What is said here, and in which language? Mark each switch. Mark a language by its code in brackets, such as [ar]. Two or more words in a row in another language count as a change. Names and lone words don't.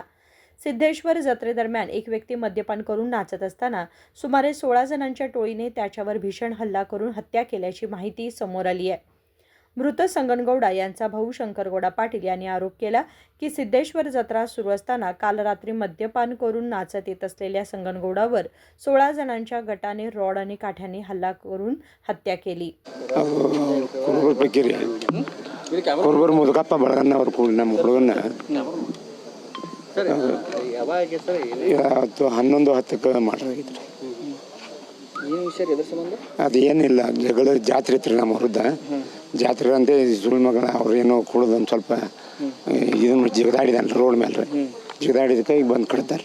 [mr] सिद्धेश्वर जत्रेदरम्यान एक व्यक्ती मद्यपान करून नाचत असताना सुमारे 16 जणांच्या टोळीने त्याच्यावर भीषण हल्ला करून हत्या केल्याची माहिती समोर आली आहे. मृत संगणगौडा यांचा भाऊ शंकरगौडा पाटील यांनी आरोप केला की सिद्धेश्वर जत्रा सुरू असताना काल रात्री मद्यपान करून नाचत येत असलेल्या संगणगौडावर 16 जणांच्या गटाने रॉड आणि काठ्यांनी हल्ला करून हत्या केली. [kn] ಕುರುಬರು ಮುದುಕಪ್ಪ ಬಳಗನ್ನ ಅವ್ರು ಕೂಡ ನಮ್ಮ ಹುಡುಗನ್ನ ಇವತ್ತು 11:10 ಮಾಡ್ರಾಗಿದ್ರಿ. ಅದು ಏನಿಲ್ಲ ಜಗಳ ಜಾತ್ರೆ ಇತ್ತು ನಮ್ಮ ಹೊರದ್ದ ಜಾತ್ರೆ ಅಂತ ಸುಳ್ಳು ಮಗಳ ಅವ್ರೇನೋ ಕುಡ್ದು ಒಂದು ಸ್ವಲ್ಪ ಇದನ್ನು ಜಿಗದಾಡಿದಾನ ರೋಡ್ ಮೇಲೆ ಜಿಗದಾಡಿದಕ್ಕೆ ಈಗ ಬಂದು ಕಡ್ತಾರೆ.